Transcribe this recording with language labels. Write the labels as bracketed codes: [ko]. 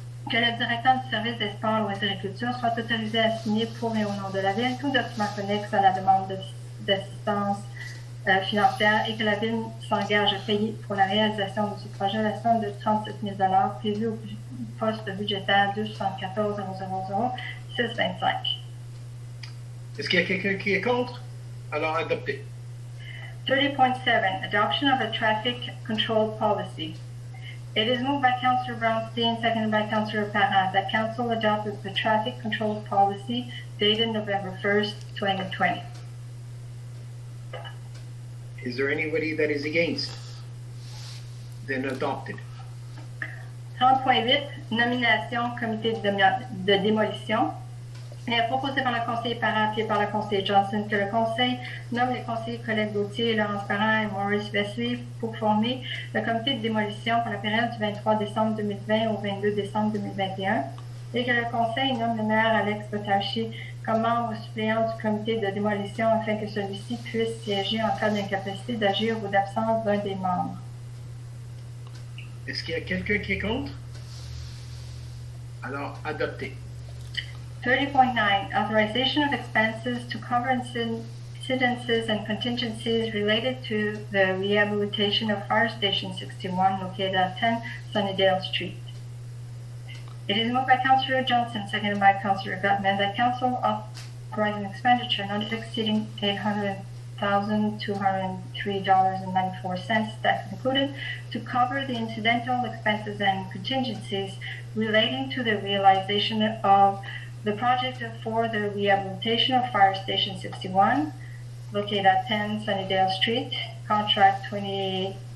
[fr] Que le directeur du service des sports, loisirs et culture soit autorisé à signer pour et au nom de la Ville tout document connexe à la demande d'assistance financière et que la Ville s'engage à payer pour la réalisation de ce projet la somme de 37 000 $ prévue au poste budgétaire 274 000 625. Est-ce qu'il y a quelqu'un qui est contre? Alors adopté. [en] 30.7, adoption of a traffic control policy. It is moved by Councillor Brownstein, seconded by Councillor Parent, that Council adopted the traffic control policy dated November 1st, 2020. Is there anybody that is against? Then adopted. [fr] 30.8, nomination comité de démolition. Il est proposé par le conseiller Parent appuyé par le conseiller Johnson que le conseil nomme les conseillers Colette Gauthier, Laurence Parent et Maurice Wesley pour former le comité de démolition pour la période du 23 décembre 2020 au 22 décembre 2021 et que le conseil nomme le maire Alex Botachi comme membre suppléant du comité de démolition afin que celui-ci puisse siéger en cas d'incapacité d'agir ou d'absence d'un des membres. Est-ce qu'il y a quelqu'un qui est contre? Alors, adopté. [en] 30.9, authorization of expenses to cover incidences and contingencies related to the rehabilitation of Fire Station 61 located at 10 Sunnydale Street. It is moved by Councillor Johnson, seconded by Councillor Gutman, that Council authorize an expenditure not exceeding $800,203.94, tax included, to cover the incidental expenses and contingencies relating to the realization of the project for the rehabilitation of Fire Station 61, located at 10 Sunnydale Street, contract 2018-072,